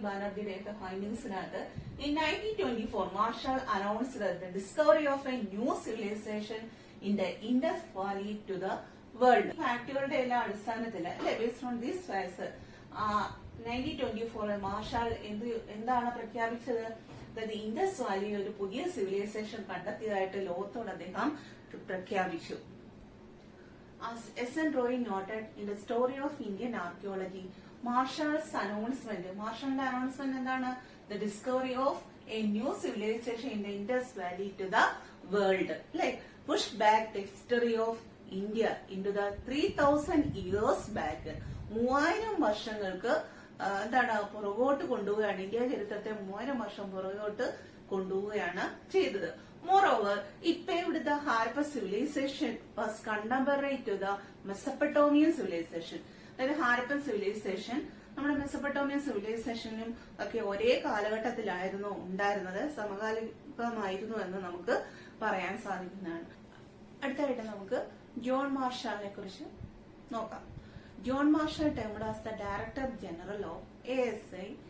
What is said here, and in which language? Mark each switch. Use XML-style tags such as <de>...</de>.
<ml>ബാനർജിയുടെയൊക്കെ ഫൈൻഡിങ്സിനകത്ത്</ml> <en>In 1924 Marshall announced the discovery of a new civilization in the Indus valley to the world.</en> <ml>ഫാക്ടുകളുടെ എല്ലാം അടിസ്ഥാനത്തിൽ അല്ലെ,</ml> <en>based on these facts</en> <ml>1924 marshal എന്താണ് പ്രഖ്യാപിച്ചത്? അതായത് Indus വാലിയിൽ ഒരു പുതിയ സിവിലൈസേഷൻ കണ്ടെത്തിയതായിട്ട് ലോകത്തോട് അദ്ദേഹം പ്രഖ്യാപിച്ചു.</ml> <en>As S.N. Roy noted in the story of Indian archaeology, Marshall's announcement</en> <ml>എന്താണ്?</ml> <en>The discovery of a new civilization in the Indus Valley to the world. Like pushed back the history of India into the 3000 years back.</en> <ml>3000 വർഷങ്ങൾക്ക് എന്താണ് പുറകോട്ട് കൊണ്ടുപോവുകയാണ്. India ചരിത്രത്തെ 3000 വർഷം പുറകോട്ട് കൊണ്ടുപോവുകയാണ് ചെയ്തത്.</ml> <en>Moreover, it paved the Harappa civilization was contemporary to the Mesopotamian civilization.</en> <ml>അതായത് ഹാരപ്പൻ സിവിലൈസേഷൻ നമ്മുടെ മെസപ്പൊട്ടോമിയൻ സിവിലൈസേഷനും ഒക്കെ ഒരേ കാലഘട്ടത്തിലായിരുന്നു ഉണ്ടായിരുന്നത്, സമകാലികമായിരുന്നു എന്ന് നമുക്ക് പറയാൻ സാധിക്കുന്നതാണ്. അടുത്തായിട്ട് നമുക്ക് ജോൺ മാർഷലിനെ കുറിച്ച് നോക്കാം.</ml> <en>John Marshall termed as the director general of ASI.</en>